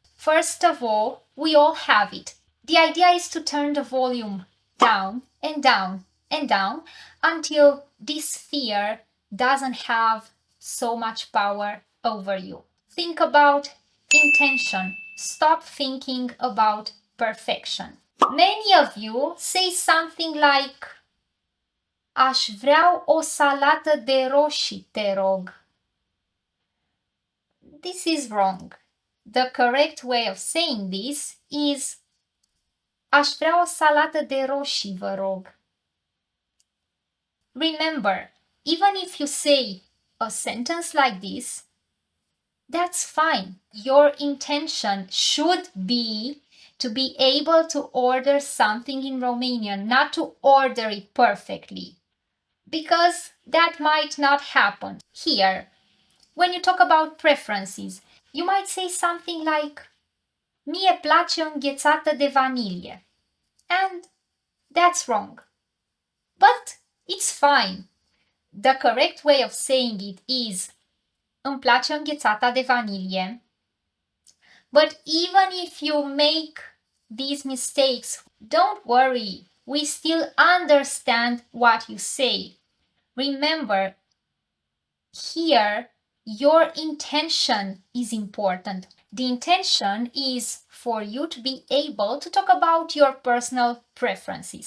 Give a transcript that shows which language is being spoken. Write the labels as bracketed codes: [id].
[en] First of all, we all have it. The idea is to turn the volume down and down and down until this fear doesn't have so much power over you. Think about intention. Stop thinking about perfection. Many of you say something like, [ro] aș vrea o salată de roșii, te rog. [en] This is wrong. The correct way of saying this is [ro] aș vrea o salată de roșii, vă rog. [en] Remember, even if you say a sentence like this, that's fine. Your intention should be to be able to order something in Romanian, not to order it perfectly, because that might not happen. Here, when you talk about preferences, you might say something like, [ro] mie place o înghețată de vanilie. [en] And that's wrong. But it's fine. The correct way of saying it is, [ro] îmi place înghețata de vanilie. [en] But even if you make these mistakes, don't worry. We still understand what you say. Remember, here, your intention is important. The intention is for you to be able to talk about your personal preferences.